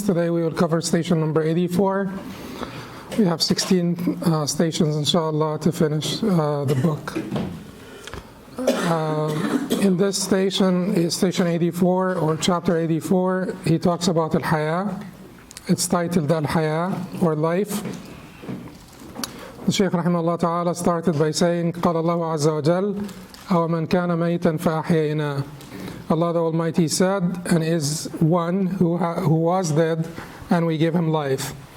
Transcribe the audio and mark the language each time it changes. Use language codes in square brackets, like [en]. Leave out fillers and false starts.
[en] Today we will cover station number 84. We have 16 stations, inshallah, to finish the book. In this station, station 84, or chapter 84, he talks about al-Haya. It's titled al-Haya, or life. The Shaykh rahimahullah ta'ala started by saying, [ar] قال الله عز وجل, أَوَ مَنْ كَانَ مَيْتًا فَأَحْيَيْنَاهُ. [en] Allah the Almighty said, and is one who was dead, and we give him life.